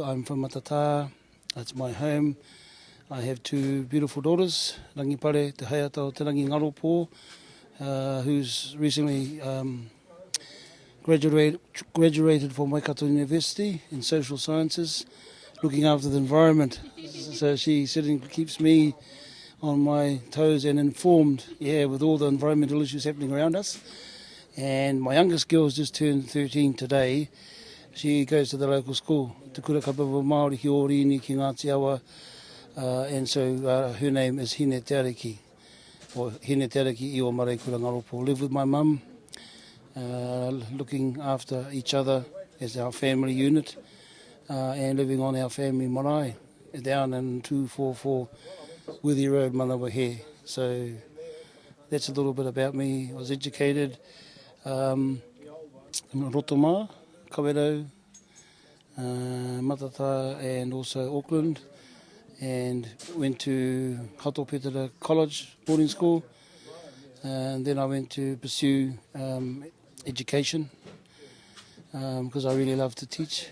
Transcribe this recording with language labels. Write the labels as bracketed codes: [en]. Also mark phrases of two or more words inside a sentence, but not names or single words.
[en] I'm from Matata. That's my home. I have two beautiful daughters, Rangipare, Te Haiata o Te Rangi Ngaropo, who's recently graduated from Waikato University in social sciences, looking after the environment. So she keeps me on my toes and informed, with all the environmental issues happening around us. And my youngest girl has just turned 13 today. She goes to the local school, Te Kura Kapawa Māori ki Orini ki Ngāti Awa, and so her name is Hine Te Ariki, or Hine Te Ariki i o Maraikura Ngaropo. Live with my mum, looking after each other as our family unit, and living on our family marae down in 244 Withy Road, Manawahe. So that's a little bit about me. I was educated in Rotoma, Kawerau, Matata, and also Auckland, and went to Hatopetera College boarding school, and then I went to pursue education because I really love to teach.